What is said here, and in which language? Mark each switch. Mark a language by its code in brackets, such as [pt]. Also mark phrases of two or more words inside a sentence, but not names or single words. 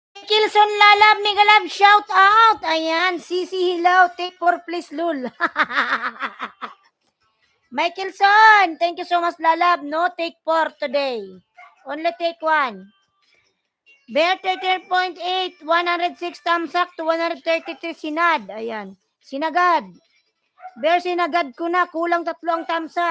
[en] Michaelson Lalab, mega love, shout out. Ayan, Sisi hello, take 4 please, lul. Michaelson, thank you so much, Lalab. No take 4 today. Only take 1. Bear 13.8, 106 thumbs up to 133 sinad. [tl] Ayan, sinagad. Bear, sinagad ko na, kulang 3 ang [en] thumbs up.